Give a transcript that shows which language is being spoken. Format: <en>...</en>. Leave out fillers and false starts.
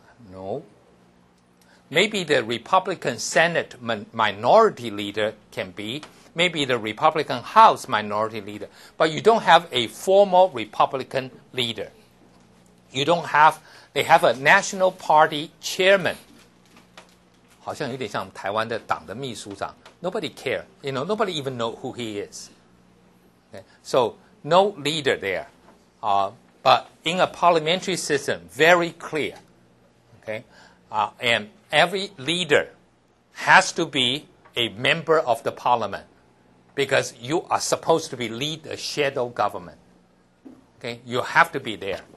<en>No. Maybe the Republican Senate minority leader can be. Maybe the Republican House minority leader. But you don't have a formal Republican leader. They have a national party chairman.</en> <zh>好像有点像台湾的党的秘书长.</zh> <en>Nobody care. Nobody even know who he is. Okay? So no leader there. But in a parliamentary system, very clear. Okay? And every leader has to be a member of the parliament because you are supposed to lead a shadow government. Okay? You have to be there.</en>